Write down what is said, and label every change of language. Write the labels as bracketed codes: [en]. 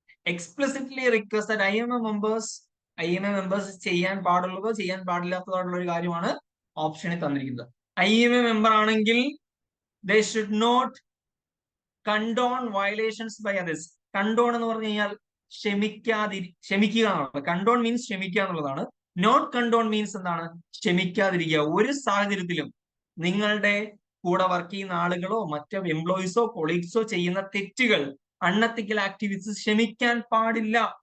[en] Explicitly request that IMA members [ml] ചെയ്യാൻ പാടുള്ളതോ ചെയ്യാൻ പാടില്ലാത്തതായിട്ടുള്ള ഒരു കാര്യമാണ് ഓപ്ഷനിൽ തന്നിരിക്കുന്നത്. [en] IMA [ml] മെമ്പർ ആണെങ്കിൽ [en] they should not condone violations by others. [ml] കണ്ടോൺ എന്ന് പറഞ്ഞു കഴിഞ്ഞാൽ ക്ഷമിക്കുക എന്നുള്ളത്. കണ്ടോൺ മീൻസ് ക്ഷമിക്കുക എന്നുള്ളതാണ്. നോട്ട് കണ്ടോൺ മീൻസ് എന്താണ്? ക്ഷമിക്കാതിരിക്കുക. ഒരു സാഹചര്യത്തിലും നിങ്ങളുടെ കൂടെ വർക്ക് ചെയ്യുന്ന ആളുകളോ മറ്റു എംപ്ലോയീസോ കൊളീഗ്സോ ചെയ്യുന്ന തെറ്റുകൾ, അൺഎത്തിക്കൽ ആക്ടിവിറ്റീസ് ക്ഷമിക്കാൻ പാടില്ല.